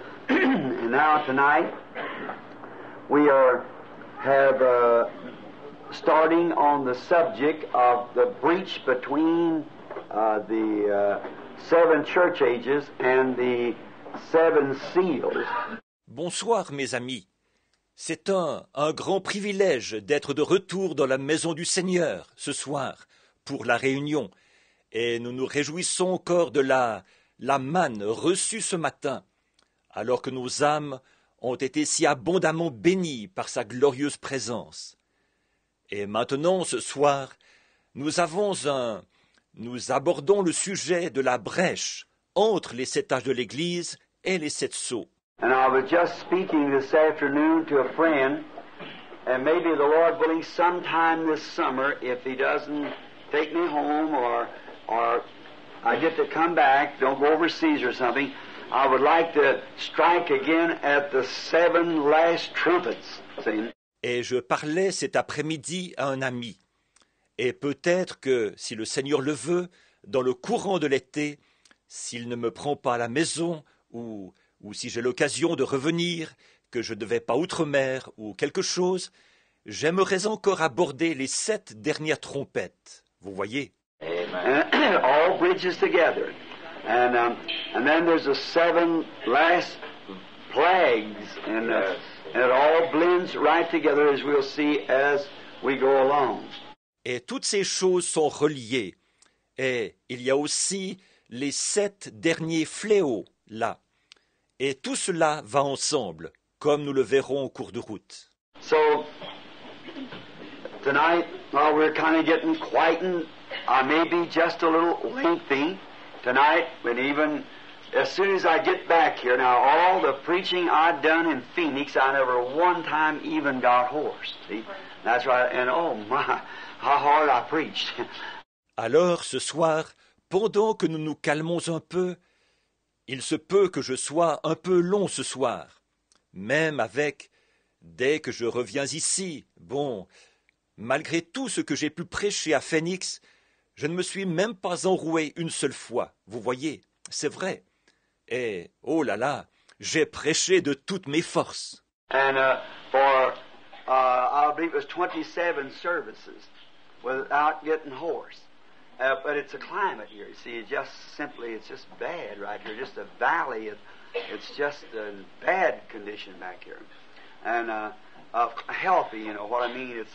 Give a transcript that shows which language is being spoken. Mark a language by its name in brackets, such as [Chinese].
[English] And now tonight we have starting on the subject of the breach between the 7 church ages and the 7 seals. [French] Bonsoir mes amis. C'est un grand privilège d'être de retour dans la maison du Seigneur ce soir pour la réunion, et nous nous réjouissons encore de la manne reçue ce matin, alors que nos âmes ont été si abondamment bénies par sa glorieuse présence. Et maintenant, ce soir, nous abordons le sujet de la brèche entre les 7 âges de l'Église et les 7 sceaux. [English] And I was just speaking this afternoon to a friend, and maybe the Lord willing sometime this summer, if He doesn't take me home or I get to come back, don't go overseas or something, I would like to strike again at the 7 last trumpets. See? [French] Et je parlais cet après-midi à un ami. Et peut-être que, si le Seigneur le veut, dans le courant de l'été, s'il ne me prend pas à la maison, ou si j'ai l'occasion de revenir, que je ne vais pas outre-mer ou quelque chose, j'aimerais encore aborder les 7 dernières trompettes. Vous voyez? [English] And it all bridges together. And then there's the 7 last plagues, and it all blends right together as we'll see as we go along. [French] Et toutes ces choses sont reliées. Et il y a aussi les 7 derniers fléaux là. Et tout cela va ensemble, comme nous le verrons au cours de route. [English] So, tonight, we're kind of getting quietened. Maybe just a little lengthy tonight, but even as soon as I get back here, now all the preaching I'd done in Phoenix, I never one time even got hoarse. See? That's right, and oh my, how hard I preached. [French] Alors, ce soir, pendant que nous nous calmons un peu, il se peut que je sois un peu long ce soir, même dès que je reviens ici. Bon, malgré tout ce que j'ai pu prêcher à Phoenix, je ne me suis même pas enroué une seule fois. Vous voyez, c'est vrai. Et, oh là là, j'ai prêché de toutes mes forces. [English] And for, I believe it was 27 services without getting hoarse. But it's a climate here. You see, it's just bad right here. Just a valley. It's just a bad condition back here. And healthy, you know what I mean?